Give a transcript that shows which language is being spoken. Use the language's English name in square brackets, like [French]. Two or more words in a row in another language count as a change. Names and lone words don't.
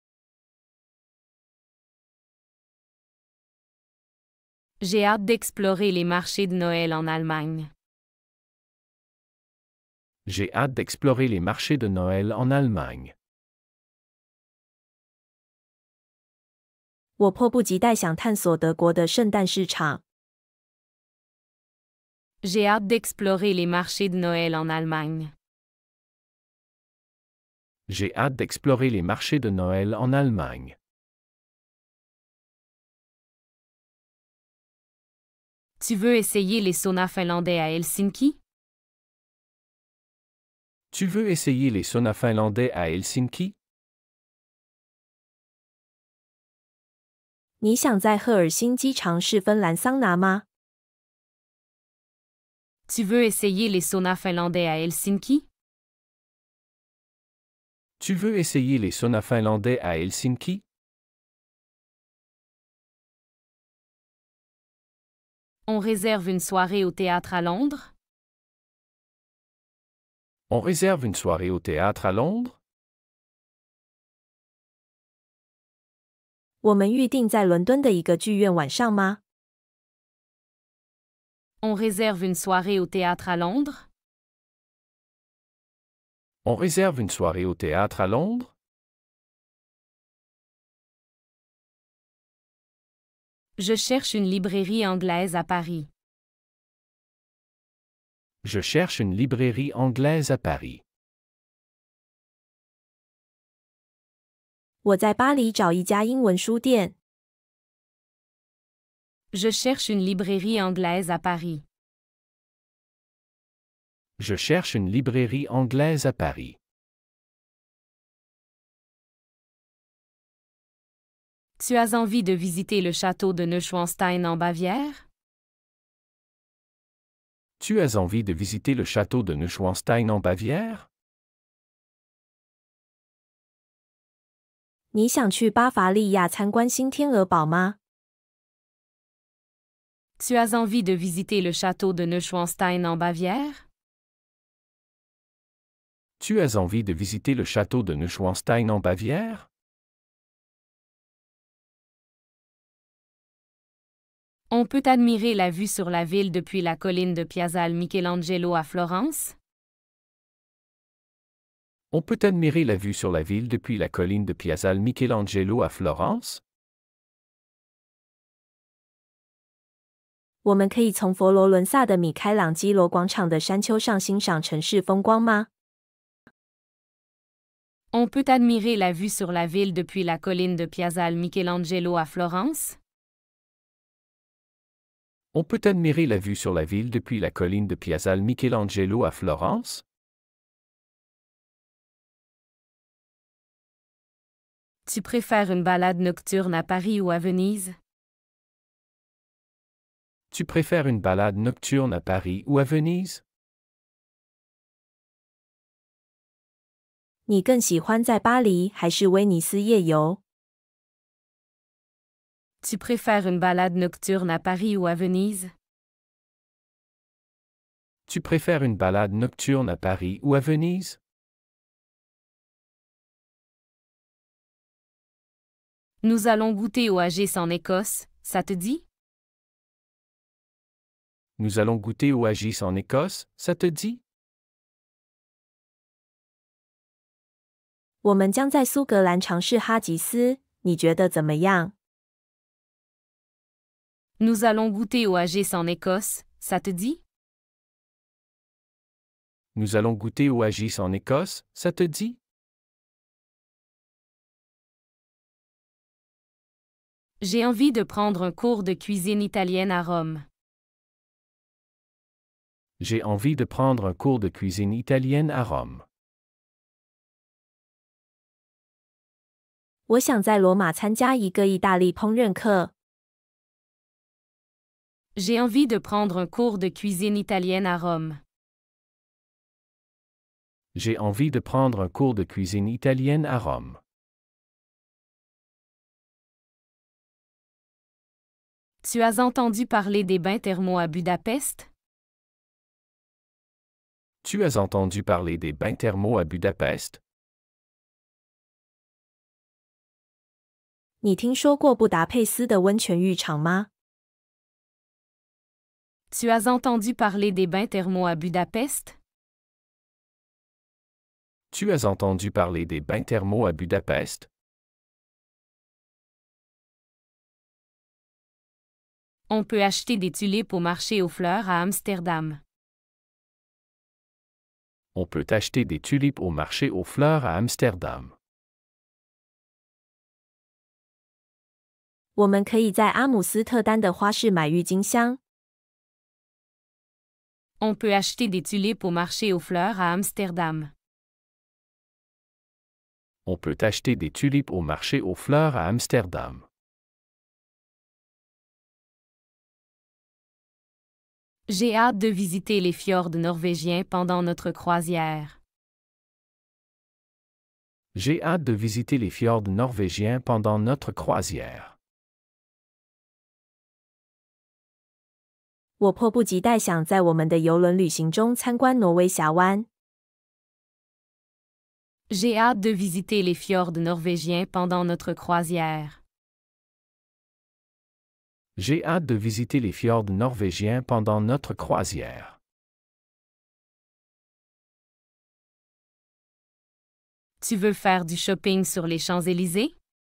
[French] J'ai hâte d'explorer les marchés de Noël en Allemagne. J'ai hâte d'explorer les marchés de Noël en Allemagne. [Chinese] 我迫不及待想探索德国的圣诞市场。 [French] J'ai hâte d'explorer les marchés de Noël en Allemagne. J'ai hâte d'explorer les marchés de Noël en Allemagne. Tu veux essayer les saunas finlandais à Helsinki? Tu veux essayer les saunas finlandais à Helsinki? [Chinese] 你想在赫尔辛基尝试芬兰桑拿吗？ [French] Tu veux essayer les saunas finlandais à Helsinki? Tu veux essayer les saunas finlandais à Helsinki? On réserve une soirée au théâtre à Londres? On réserve une soirée au théâtre à Londres? [Chinese] 我们预定在伦敦的一个剧院晚上吗？ [French] On réserve une soirée au théâtre à Londres? On réserve une soirée au théâtre à Londres? Je cherche une librairie anglaise à Paris. Je cherche une librairie anglaise à Paris. [Chinese] 我在巴黎找一家英文书店。 [French] Je cherche une librairie anglaise à Paris. Je cherche une librairie anglaise à Paris. Tu as envie de visiter le château de Neuschwanstein en Bavière? Tu as envie de visiter le château de Neuschwanstein en Bavière? [Chinese] 你想去巴伐利亚参观新天鹅堡吗？ [French] Tu as envie de visiter le château de Neuschwanstein en Bavière? Tu as envie de visiter le château de Neuschwanstein en Bavière? On peut admirer la vue sur la ville depuis la colline de Piazzale Michelangelo à Florence? On peut admirer la vue sur la ville depuis la colline de Piazzale Michelangelo à Florence? [Chinese] 我们可以从佛罗伦萨的米开朗基罗广场的山丘上欣赏城市风光吗？ [French] On peut admirer la vue sur la ville depuis la colline de Piazzale Michelangelo à Florence? On peut admirer la vue sur la ville depuis la colline de Piazzale Michelangelo à Florence? Tu préfères une balade nocturne à Paris ou à Venise? Tu préfères une balade nocturne à Paris ou à Venise? [Chinese] 你更喜欢在巴黎还是威尼斯夜游？ [French] Tu préfères une balade nocturne à Paris ou à Venise? Tu préfères une balade nocturne à Paris ou à Venise? Nous allons goûter au Haggis en Écosse, ça te dit? Nous allons goûter au Haggis en Écosse, ça te dit? [Chinese] 我们将在苏格兰尝试哈吉斯，你觉得怎么样？ [French] Nous allons goûter au Haggis en Écosse, ça te dit? Nous allons goûter au Haggis en Écosse, ça te dit? J'ai envie de prendre un cours de cuisine italienne à Rome. J'ai envie de prendre un cours de cuisine italienne à Rome. [Chinese] 我想在罗马参加一个意大利烹饪课。 [French] J'ai envie de prendre un cours de cuisine italienne à Rome. J'ai envie de prendre un cours de cuisine italienne à Rome. Tu as entendu parler des bains thermaux à Budapest? Tu as entendu parler des bains thermaux à Budapest? [Chinese] 你听说过布达佩斯的温泉浴场吗？ [French] Tu as entendu parler des bains thermaux à Budapest? Tu as entendu parler des bains thermaux à Budapest? On peut acheter des tulipes au marché aux fleurs à Amsterdam. On peut acheter des tulipes au marché aux fleurs à Amsterdam. [Chinese] 我们可以在阿姆斯特丹的花市买郁金香。 [French] On peut acheter des tulipes au marché aux fleurs à Amsterdam. On peut acheter des tulipes au marché aux fleurs à Amsterdam. J'ai hâte de visiter les fjords norvégiens pendant notre croisière. J'ai hâte de visiter les fjords norvégiens pendant notre croisière. [Chinese] 我迫不及待想在我们的邮轮旅行中参观挪威峡湾。 [French] J'ai hâte de visiter les fjords norvégiens pendant notre croisière. J'ai hâte de visiter les fjords norvégiens pendant notre croisière. Tu veux faire du shopping sur les Champs-Élysées?